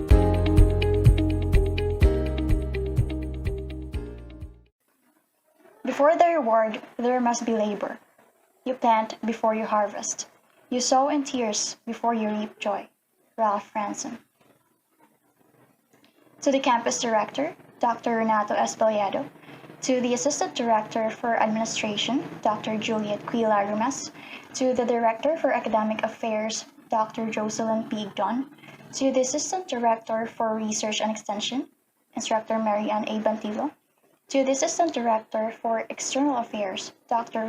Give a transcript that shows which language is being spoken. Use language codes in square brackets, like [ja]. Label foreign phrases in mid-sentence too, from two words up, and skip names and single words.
[en] Before the reward, there must be labor. You plant before you harvest. You sow in tears before you reap joy. Ralph Franson. To the campus director, Dr. Renato Espaliado. To the assistant director for administration, Dr. Juliet Quilarumas. To the director for academic affairs, Dr. Jocelyn P. Igdon. To the assistant director for research and extension, Instructor Marianne A. Bantillo. To the assistant director for external affairs, Dr.